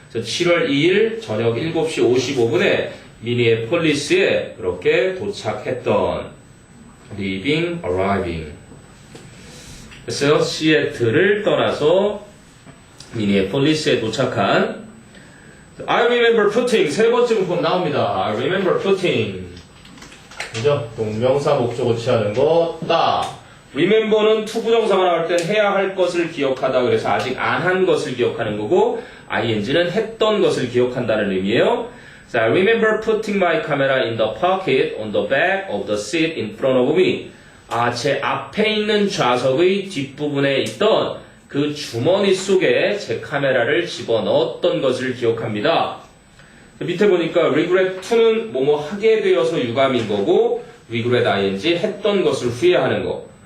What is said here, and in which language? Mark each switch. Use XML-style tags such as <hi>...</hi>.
<ko>7월 2일 저녁 7시 55분에 미니애폴리스에 그렇게 도착했던 leaving, arriving. 그래서 시애틀을 떠나서 미니애폴리스에 도착한</ko> <en>I remember putting</en> <ko>세 번째 문법 나옵니다.</ko> <en>I remember putting</en> <ko>그죠? 동명사 목적어 취하는 거 딱. remember는 투부정사가 나올 땐 해야 할 것을 기억하다 그래서 아직 안 한 것을 기억하는 거고 ing는 했던 것을 기억한다는 의미예요.</ko> <en>자, I remember putting my camera in the pocket on the back of the seat in front of me.</en> <ko>제 앞에 있는 좌석의 뒷부분에 있던 그 주머니 속에 제 카메라를 집어넣었던 것을 기억합니다. 밑에 보니까 regret to는 뭐뭐 하게 되어서 유감인 거고 regret ing 했던 것을 후회하는 거.</ko>